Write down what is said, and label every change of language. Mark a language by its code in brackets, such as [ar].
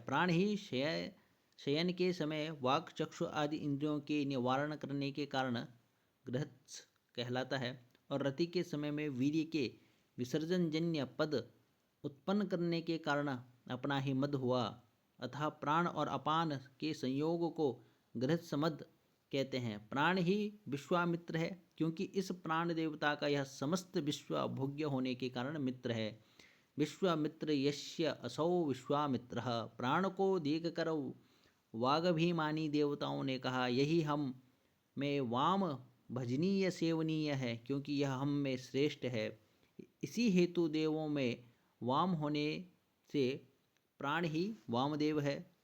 [hi] प्राण ही शयन के समय वाक चक्षु आदि इंद्रियों के निवारण करने के कारण गृहस्थ कहलाता है, और रति के समय में वीर्य के विसर्जन जन्य पद उत्पन्न करने के कारण अपना ही मद हुआ। अतः प्राण और अपान के संयोग को गृहस्थ मद कहते हैं। प्राण ही विश्वामित्र है, क्योंकि इस प्राण देवता का यह समस्त विश्व भोग्य होने के कारण मित्र है। [sa] विश्वामित्र यस्य असौ विश्वामित्रः। [hi] प्राण को देखकर वागभिमानी देवताओं ने कहा, यही हम में वाम भजनीय सेवनीय है, क्योंकि यह हम में श्रेष्ठ है। इसी हेतु देवों में वाम होने से प्राण ही वामदेव है।